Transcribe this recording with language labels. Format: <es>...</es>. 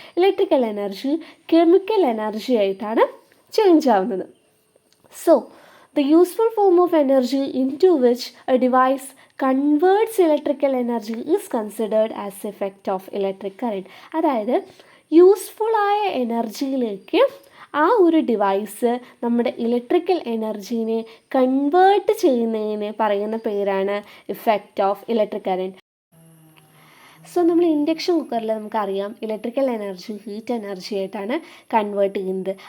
<ml>Electrical energy chemical energy ആയിട്ടാണ് change ആവുന്നത്.</ml> <en>So the useful form of energy into which a device converts electrical energy is considered as effect of electric current.</en> <ml>അതായത് യൂസ്ഫുള്ളായ എനർജിയിലേക്ക് ആ ഒരു device നമ്മുടെ electrical എനർജീനെ convert ചെയ്യുന്നതിന് പറയുന്ന പേരാണ് effect of electric current. So നമ്മൾ ഇൻഡക്ഷൻ കുക്കറിൽ നമുക്കറിയാം ഇലക്ട്രിക്കൽ എനർജി ഹീറ്റ് എനർജി ആയിട്ടാണ് കൺവേർട്ട് ചെയ്യുന്നത്.</ml>